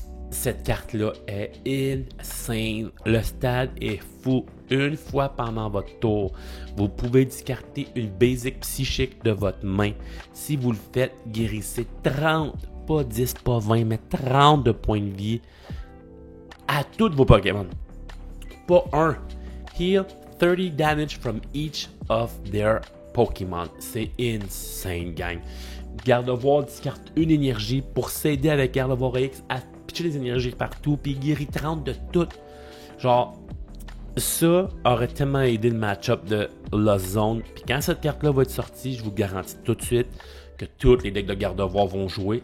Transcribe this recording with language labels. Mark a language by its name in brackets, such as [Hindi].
[French] Cette carte-là est insane. Le stade est fou. Une fois pendant votre tour, vous pouvez discarter une basic psychique de votre main. Si vous le faites, guérissez 30, pas 10, pas 20, mais 30 de points de vie à tous vos Pokémon. Pas un. [English] Heal 30 damage from each of their Pokémon. [French] C'est insane, gang. Garde of War discarte une énergie pour s'aider avec Garde of War X à pitcher les énergies partout, puis guérit 30 de tout. Genre, ça aurait tellement aidé le match-up de Lost Zone. Puis quand cette carte-là va être sortie, je vous garantis tout de suite que tous les decks de Garde of War vont jouer.